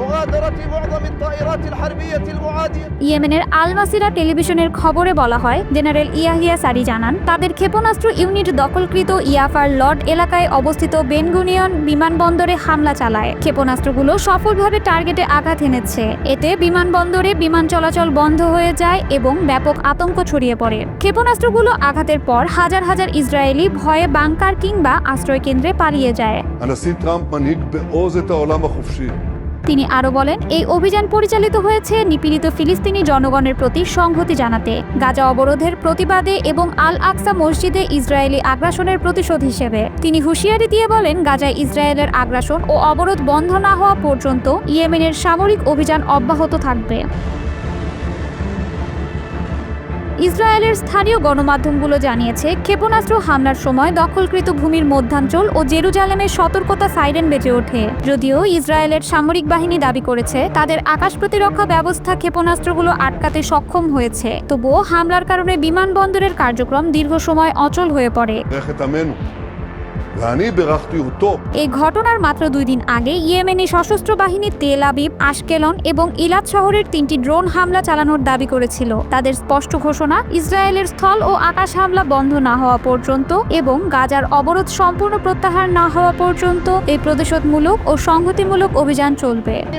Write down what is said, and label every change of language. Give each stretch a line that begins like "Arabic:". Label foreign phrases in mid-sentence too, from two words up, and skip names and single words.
Bangla: ইয়েমেনের আল মাসিরা টেলিভিশনের খবরে বলা হয়, জেনারেল ইয়াহিয়া সারি জানান, তাদের ক্ষেপণাস্ত্র ইউনিট দখলকৃত ইয়াফার লর্ড এলাকায় অবস্থিত বেন গুনিয়ন বিমানবন্দরে হামলা চালায়। ক্ষেপণাস্ত্রগুলো সফলভাবে টার্গেটে আঘাত এনেছে। এতে বিমানবন্দরে বিমান চলাচল বন্ধ হয়ে যায় এবং ব্যাপক আতঙ্ক ছড়িয়ে পড়ে। ক্ষেপণাস্ত্রগুলো আঘাতের পর হাজার হাজার ইসরায়েলি ভয়ে বাংকার কিংবা আশ্রয়কেন্দ্রে পালিয়ে যায়।
Hebrew: הנשיא טראמפ מנהיג בעוז את העולם החופשי.
Bangla: তিনি আরো বলেন, এই অভিযান পরিচালিত হয়েছে নিপীড়িত ফিলিস্তিনি জনগণের প্রতি সংহতি জানাতে, গাজা অবরোধের প্রতিবাদে এবং আল আকসা মসজিদে ইসরায়েলি আগ্রাসনের প্রতিশোধ হিসেবে। তিনি হুঁশিয়ারি দিয়ে বলেন, গাজায় ইসরায়েলের আগ্রাসন ও অবরোধ বন্ধ না হওয়া পর্যন্ত ইয়েমেনের সামরিক অভিযান অব্যাহত থাকবে। ইসরায়েলের স্থানীয় গণমাধ্যমগুলো জানিয়েছে, ক্ষেপণাস্ত্র হামলার সময় দখলকৃত ভূমির মধ্যাঞ্চল ও জেরুজালেমের সতর্কতা সাইরেন বেজে ওঠে। যদিও ইসরায়েলের সামরিক বাহিনী দাবি করেছে তাদের আকাশ প্রতিরক্ষা ব্যবস্থা ক্ষেপণাস্ত্রগুলো আটকাতে সক্ষম হয়েছে, তবুও হামলার কারণে বিমানবন্দরের কার্যক্রম দীর্ঘ সময় অচল হয়ে পড়ে।
Hebrew: בירך את עמנו. ואני בירכתי אותו.
Bangla: এই ঘটনার মাত্র 2 দিন আগে ইয়েমেনি সশস্ত্র বাহিনী তেল আবিব, আশকেলন এবং ইলাত শহরের 3টি ড্রোন হামলা চালানোর দাবি করেছিল। তাদের স্পষ্ট ঘোষণা, ইসরায়েলের স্থল ও আকাশ হামলা বন্ধ না হওয়া পর্যন্ত এবং গাজার অবরোধ সম্পূর্ণ প্রত্যাহার না হওয়া পর্যন্ত এই প্রতিশোধমূলক ও সংহতিমূলক অভিযান চলবে।